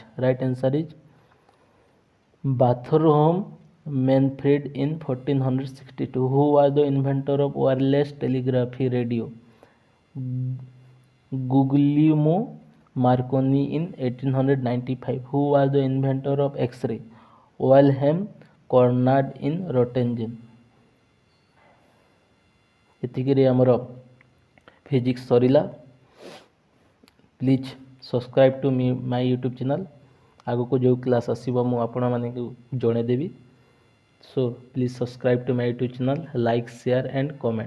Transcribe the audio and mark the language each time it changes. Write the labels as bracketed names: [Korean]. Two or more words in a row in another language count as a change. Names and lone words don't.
[English] Right answer is Bartholomew Manfred in 1462. Who was the inventor of wireless telegraphy radio? Guglielmo Marconi in 1895. Who was the inventor of X-ray? Wilhelm Conrad in Roentgen. [Odia] ଏତିକିରେ ଆମର ଫିଜିକ୍ସ ସରିଲା। [English] please subscribe to my YouTube channel. [Odia] ଆଗକୁ ଯେଉଁ କ୍ଲାସ୍ ଆସିବ ମୁଁ ଆପଣମାନଙ୍କୁ ଜଣେଇଦେବି। [English] so please subscribe to my YouTube channel, like share and comment.